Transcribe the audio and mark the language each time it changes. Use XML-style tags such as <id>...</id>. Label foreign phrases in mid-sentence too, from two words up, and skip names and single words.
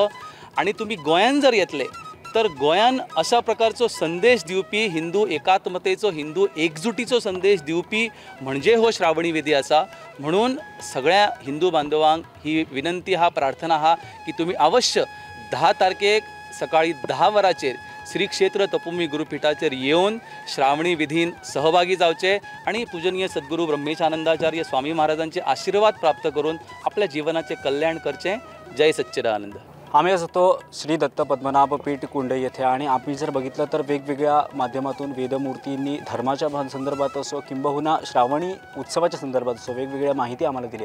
<kok>आणि तुमी गोंयान जर येतले तर गोंयान अशा प्रकारचो संदेश दिवपी हिंदू एकात्मतेचो, हिंदू एकजुटीचो संदेश दिवपी म्हणजे हो श्रावणी विधी आसा. म्हणून सगळ्या हिंदू बांधवांक ही विनंती आहा, प्रार्थना आहा की तुमी अवश्य 10 तारखेक सकाळी 10 वरांचेर श्री क्षेत्र तपोभूमी गुरुपीठाचेर येवन श्रावणी विधीन सहभागी जावचे आणि पूजनीय सद्गुरू ब्रह्मेशानंदाचार्य स्वामी महाराजांचे आशीर्वाद प्राप्त करून आपल्या जीवनाचे कल्याण करचे. जय सच्चिदानंद.</kok> <mr>आम्ही असतो श्री दत्त पद्मनाभ पीठ कुंडई येथे आणि आम्ही जर बघितलं तर वेगवेगळ्या माध्यमातून वेदमूर्तींनी धर्माच्या संदर्भात असो किंबहुना श्रावणी उत्सवाच्या संदर्भात असो वेगवेगळ्या माहिती आम्हाला दिली.</mr>